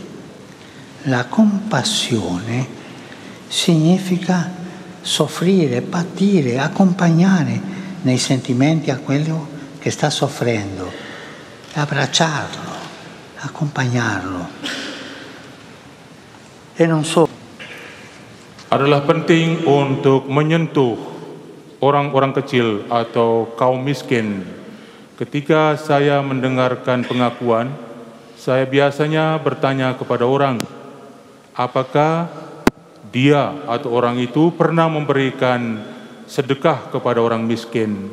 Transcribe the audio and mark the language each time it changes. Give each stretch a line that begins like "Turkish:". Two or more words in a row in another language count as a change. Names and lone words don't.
Italian: La compassione significa soffrire, patire, accompagnare nei sentimenti a quello che sta soffrendo, abbracciarlo, accompagnarlo. E non solo.
Indonesian: Adalah penting untuk menyentuh orang-orang kecil atau kaum miskin. Ketika saya mendengarkan pengakuan, saya biasanya bertanya kepada orang, apakah dia atau orang itu pernah memberikan sedekah kepada orang miskin?